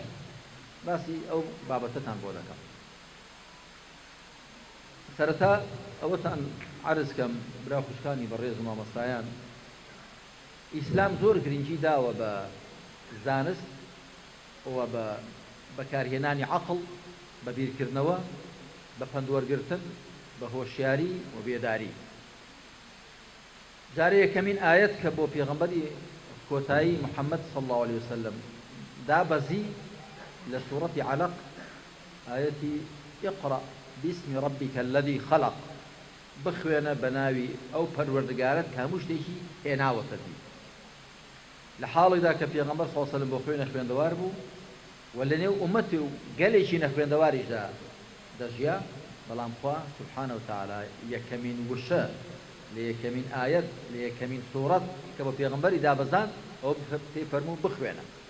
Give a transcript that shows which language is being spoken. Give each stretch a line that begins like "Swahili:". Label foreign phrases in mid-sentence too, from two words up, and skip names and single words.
Central Kurdish: باسی ئەو بابەتەتان بۆ دەکەم. سەرەتا ئەوەتان عەرز کەم برا خوشکانی بەڕێز و مامۆستایان، ئیسلام زۆر گرنگی داوە بە زانست و بە بەکارهێنانی عەقڵ، بە بیرکردنەوە، بە پندوەرگرتن، بە هۆشیاری و بێداری. جارە یەکەمین ئاەت کە بۆ پێغەمبەری کۆتایی محەممەد
Arabic: صلی الله عليه وسلم
Central Kurdish: دابەزی لە سوورەتی عەلەق، ئاەتی
Arabic: اقرأ باسم ربك الذي خلق،
Central Kurdish: بخوێنە بە ناوی ئەو پەروەردگارت کە هەموو شتێکی هێناوەتە دی. لە حاڵێکدا کە پێغەمبەر
Arabic: صلی الله عليه وسلم
Central Kurdish: بۆ خۆی نەخوێندەوار بوو و لە نێو ئومەتی و گەلێکی نەخوێندەواریشدا دەژیا، بەڵام خوا
Arabic: سبحانه وتعالى
Central Kurdish: یەکەمین وشە لە یەکەمین ئاەت لە یەکەمین سوورەت کە بە پێغەمبەری دابەزان ئەوە پێی فەرموو بخوێنە.